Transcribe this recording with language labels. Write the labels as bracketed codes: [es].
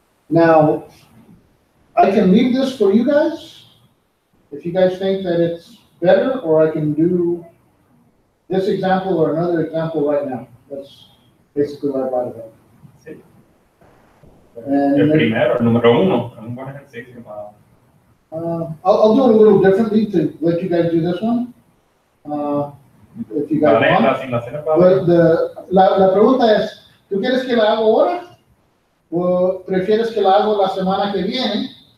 [en] Now, I can leave this for you guys if you guys think that it's better, or I can do this example or another example right now. That's basically what I brought it up. [es] Sí. [en] And [es] El primero, el número 1, es un buen ejercicio para... [en] I'll do it a little differently to let you guys do this one. If you guys [es] Vale, [en] want. [es] la asignación para... [en] But [es] la pregunta es, ¿tú quieres que la haga ahora? ¿O prefieres que la haga la semana que viene?